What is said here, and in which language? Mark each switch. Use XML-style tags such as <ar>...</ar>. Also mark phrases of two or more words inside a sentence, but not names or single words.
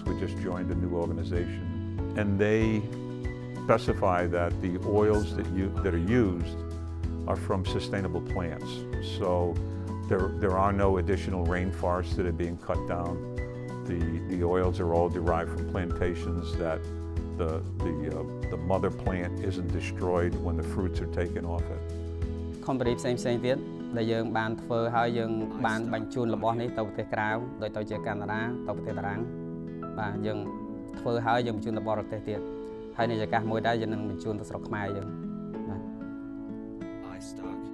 <en>We just joined a new organization, and they specify that the oils that are used are from sustainable plants. So there are no additional rainforests that are being cut down. The oils are all derived from plantations that the mother plant isn't destroyed when the fruits are taken off it.</en> <km>company ផ្សេងៗទៀតដែលយើងបានធ្វើហើយយើងបានបញ្ជូនរបស់នេះទៅប្រទេសក្រៅដូចទៅជាកាណាដាទៅប្រទេសតារាំងបាទយើងធ្វើហើយយើងបញ្ជូនទៅបរទេសទៀតហើយនៃឱកាសមួយដែរយើងនឹងបញ្ជូនទៅស្រុកខ្មែរយើងបាទ</km>